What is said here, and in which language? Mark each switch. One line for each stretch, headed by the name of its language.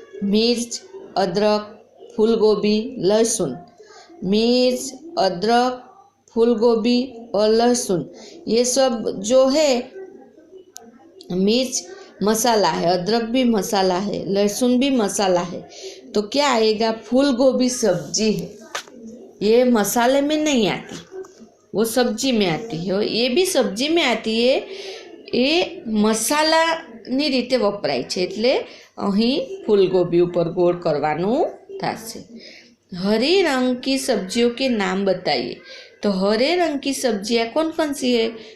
Hindi: मिर्च, अदरक, फूलगोभी, लहसुन, मिर्च, अदरक, फूलगोभी और लहसुन, ये सब जो है, मिर्च मसाला है, अदरक भी मसाला है, लहसुन भी मसाला है, तो क्या आएगा, फूल गोभी सब्जी है। ये मसाले में नहीं आती, वो सब्जी में आती है और ये भी सब्जी में आती है।
Gujarati: ये મસાલાની રીતે વપરાય છે, એટલે અહીં ફૂલગોભી ઉપર ગોળ કરવાનું થશે।
Hindi: हरे रंग की सब्जियों के नाम बताइए। तो हरे रंग की सब्जियाँ कौन कौन सी है?